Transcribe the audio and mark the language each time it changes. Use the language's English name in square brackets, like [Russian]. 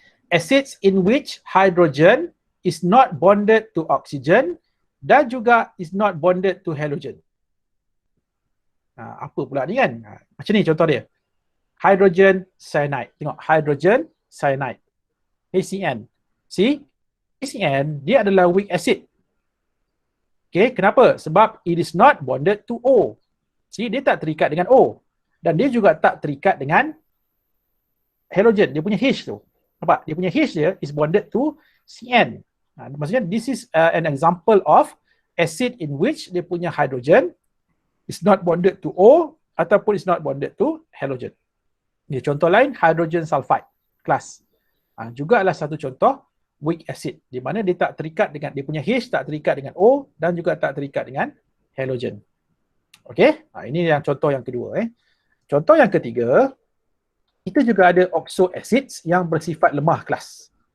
[English] Acids in which hydrogen is not bonded to oxygen [Malay] dan juga [English] is not bonded to halogen. [Malay] Apa pula ni kan? Macam ni contoh dia. Hydrogen cyanide. Tengok, hydrogen cyanide. HCN. See? HCN, dia adalah weak acid. Okay, kenapa? Sebab [English] it is not bonded to O. [Malay] See, dia tak terikat dengan O. Dan dia juga tak terikat dengan halogen. Dia punya H tu. Nampak? Dia punya H dia [English] is bonded to CN. [Malay] Maksudnya, [English] this is an example of acid in which [Malay] dia punya [English] hydrogen is not bonded to O [Malay] ataupun [English] is not bonded to halogen. [Malay] Ini contoh lain, hydrogen sulfide class. Juga adalah satu contoh weak acid di mana dia tak terikat dengan, dia punya H tak terikat dengan O dan juga tak terikat dengan halogen. Okey, ini yang contoh yang kedua. Contoh yang ketiga, kita juga ada oxo acids yang bersifat lemah kelas.